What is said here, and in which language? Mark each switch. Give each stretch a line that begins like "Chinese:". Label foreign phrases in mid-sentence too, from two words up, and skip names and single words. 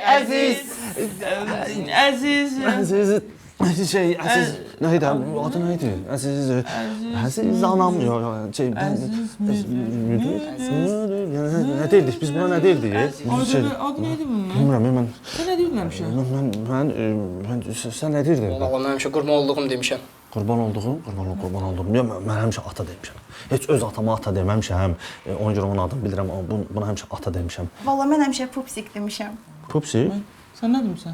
Turkish: Aziz. Şey, Aziz neydi? Adı neydi? Aziz anam. Şey, ne değildik? Biz buna ne değildik? Adı neydi bunun?
Azerbaijani: Bilmirəm, mən...
Turkish: Sen ne diyordun hemşe?
Azerbaijani: Sən nə deyirdin? Valla mən həmişə qurban olduğum demişəm. Qurban olduğum. Mən həmişə ata demişəm. Heç öz atama ata deməmişəm. Ona görə onun adını bilirəm, amma buna həmişə ata demişəm. Valla mən həmişə pupsik demişəm. Pupsi,
Turkish: Sen ne demişsin?